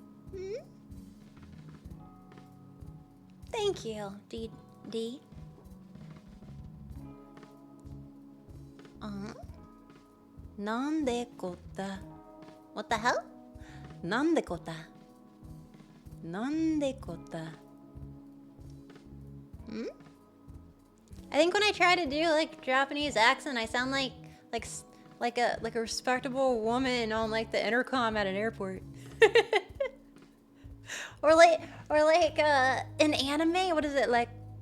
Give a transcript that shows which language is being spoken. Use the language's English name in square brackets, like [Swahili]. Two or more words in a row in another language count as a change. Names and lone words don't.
[English] Hmm? Thank you, D. [Japanese] なんてこった. [English] What the hell? [Japanese] なんてこった。なんてこった. [English] Hmm? I think when I try to do like Japanese accent, I sound like a respectable woman on like the intercom at an airport. or like an anime. What is it like?